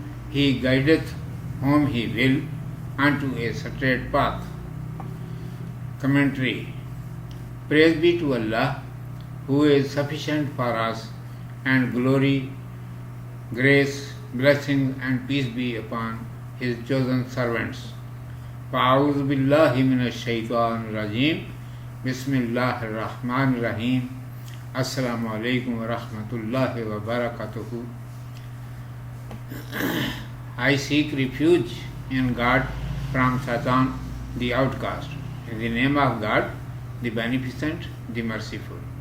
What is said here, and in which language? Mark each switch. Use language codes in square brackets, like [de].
[en] He guideth whom He will unto a straight path. Commentary. Praise be to Allah, who is sufficient for us, and glory, grace, blessing and peace be upon His chosen servants. [ar] فَأَعُوذُ بِاللَّهِ مِنَ الشَّيْطَانِ الرَّجِيمِ بِسْمِ اللَّهِ الرَّحْمَنِ الرَّحِيمِ Assalamu alaikum wa rahmatullahi wa barakatuhu. [en] I seek refuge in God from Satan, the outcast. In the name of God, the Beneficent, the Merciful.